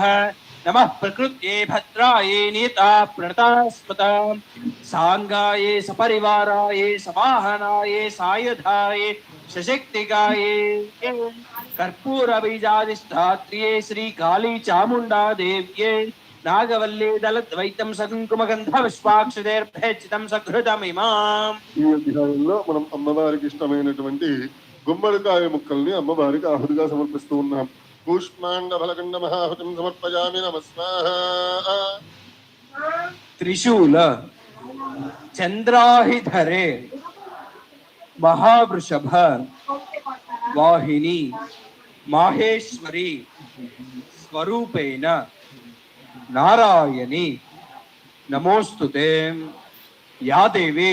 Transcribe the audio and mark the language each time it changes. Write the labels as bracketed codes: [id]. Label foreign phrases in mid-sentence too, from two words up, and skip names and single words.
[sa] नमः प्रकृत्ये भद्राये नीता प्रणतास्मता सांगाये सपरिवाराये समाहनाये सायुधाये सशक्तिकाये कर्पूर बीजाधिष्ठात्रिये श्री काली चामुंडा देव्ये नागवल्ली दलद्वैतं सकुङ्कुमगन्ध पुष्पाक्षतेर्भेचितं सघृतमिमाम्. [te] ఈ అధ్యాయంలో మనం అమ్మవారికి ఇష్టమైనటువంటి గుమ్మడికాయ ముక్కల్ని అమ్మవారికి ఆహుతిగా సమర్పిస్తూ ఉన్నాం. [sa] కూష్మాండ ఫలకండ మహాహుతిం సమర్పయామి నమస్వాహ. त्रिशूल चंद्राहिधरे महावृषभ वाहिनी माहेश्वरी स्वरूपेण नारायणी नमोस्तुते या देवी